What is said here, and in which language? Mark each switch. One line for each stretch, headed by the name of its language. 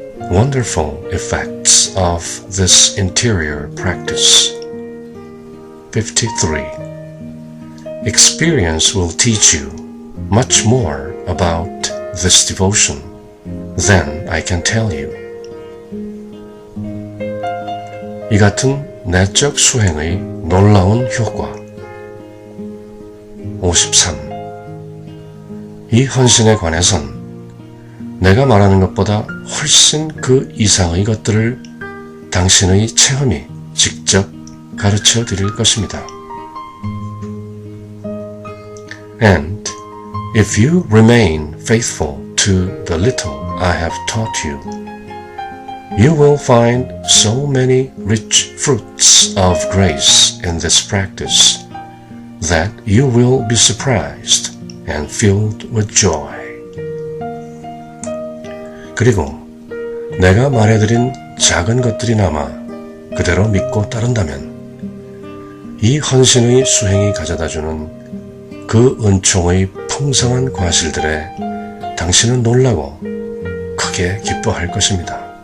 English: Wonderful effects of this interior practice. 53. Experience will teach you much more about this devotion than I can tell you.
Korean: 이 같은 내적 수행의 놀라운 효과. 53. 이 헌신에 관해선 내가 말하는 것보다 훨씬 그 이상의 것들을 당신의 체험이 직접 가르쳐 드릴 것입니다.
English: And if you remain faithful to the little I have taught you, you will find so many rich fruits of grace in this practice that you will be surprised and filled with joy.
Korean: 그리고 내가 말해드린 작은 것들이나마 그대로 믿고 따른다면 이 헌신의 수행이 가져다주는 그 은총의 풍성한 과실들에 당신은 놀라고 크게 기뻐할 것입니다.